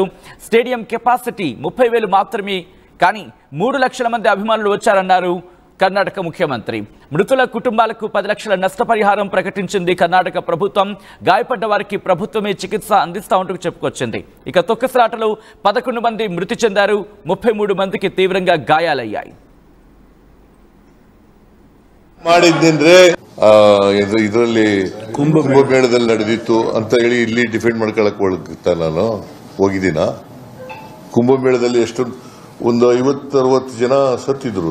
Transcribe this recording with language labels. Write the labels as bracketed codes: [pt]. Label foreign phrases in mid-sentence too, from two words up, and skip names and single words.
[en] stadium capacity [te] 30,000 మాత్రమే, కానీ 3 లక్షల మంది అభిమానులు వచ్చారన్నారు కర్ణాటక ముఖ్యమంత్రి. మృతుల కుటుంబాలకు 10 లక్షల నష్టపరిహారం ప్రకటించింది కర్ణాటక ప్రభుత్వం. గాయపడ్డ వారికి ప్రభుత్వమే చికిత్స అందిస్తా ఉంటూ చెప్పుకొచ్చింది. ఇక తొక్కిసలాటలో 11 మంది మృతి చెందారు, 33 ಮಂದಿಗೆ ತೀವ್ರಂగా గాయాలయ్యాయి. [kn] ಮಾಡಿದ್ದೇಂದ್ರೆ ಇದರಲ್ಲಿ ಕುಂಭಮೇಳದಲ್ಲಿ ನಡೆದಿತ್ತು ಅಂತ ಹೇಳಿ ಇಲ್ಲಿ ಡಿಫೆಂಡ್ ಮಾಡ್ಕೊಳಕ್ ನಾನು ಹೋಗಿದ್ದೀನ. ಕುಂಭಮೇಳದಲ್ಲಿ ಎಷ್ಟು ಒಂದು 50-60 ಜನ ಸತ್ತಿದ್ರು.